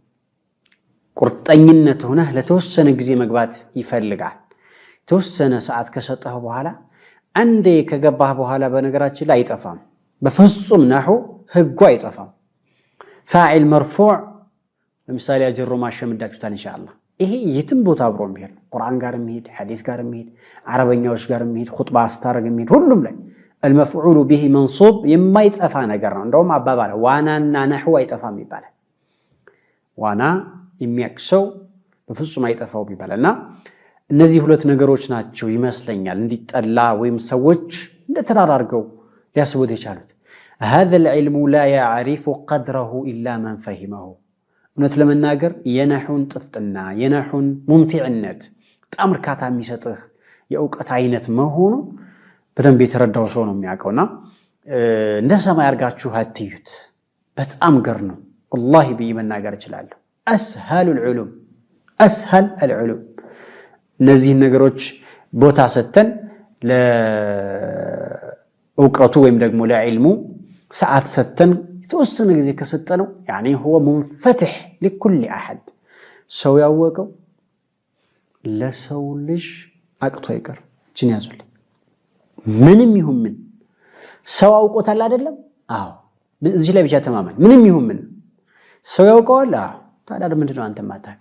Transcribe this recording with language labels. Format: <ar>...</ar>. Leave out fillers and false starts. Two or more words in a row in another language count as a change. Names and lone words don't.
<am>ቁርጠኝነት ሆነህ ለተወሰነ ጊዜ መግባት ይፈልጋል። የተወሰነ ሰዓት ከሰጠህ በኋላ አንዴ ከገባህ በኋላ በነገራችን ላይ አይጠፋም። በፍጹም ነህው ህጉ አይጠፋም።</am> <ar>فاعل مرفوع</ar> <am>ለምሳሌ አጅሮ ማሸምዳችሁታል ኢንሻአላህ። ይሄ የትም ቦታ አብሮ የሚሄድ ቁርአን ጋር የሚሄድ ሐዲስ ጋር የሚሄድ አረበኛዎች ጋር የሚሄድ ኹጥባ አስታረግ የሚሄድ ሁሉም ላይ</am> <ar>المفعول به منصوب</ar> <am>የማይጠፋ ነገር ነው። እንደውም አባባለ ዋናና ነህው አይጠፋም ይባላል። ዋና የሚያክሰው በፍጹም አይጠፋው ይባላልና እነዚህ ሁለት ነገሮች ናቸው ይመስለኛል እንዲጠላ ወይም ሰዎች እንደተራራርገው ሊያስቡት የቻሉት።</am> <ar>هذا العلم لا يعرف قدره إلا من فهمه።</ar> <am>እውነት ለመናገር የነህውን ጥፍጥና የነህውን ሙምቲዕነት በጣም እርካታ የሚሰጥህ የእውቀት አይነት መሆኑ በደንብ የተረዳው ሰው ነው የሚያውቀውና እንደ ሰማይ አርጋችሁ አትዩት። በጣም ገር ነው والله ብዬ መናገር እችላለሁ።</am> <ar>أسهل العلوم أسهل العلوم</ar> <am>እነዚህ ነገሮች ቦታ ሰተን ለእውቀቱ ወይም ደግሞ ለዕልሙ ሰዓት ሰተን የተወሰነ ጊዜ ከሰጠነው ያኒ</am> <ar>هو منفتح لكل احد</ar> <am>ሰው ያወቀው ለሰው ልጅ አቅቶ አይቀር። እቺን ያዙልኝ። ምንም ይሁን ምን ሰው አውቆታል አይደለም? አዎ እዚህ ላይ ብቻ ተማመን። ምንም ይሁን ምን ሰው ያውቀዋል። አዎ ታዲያ ምንድነው አንተ ማታውቀው?</am>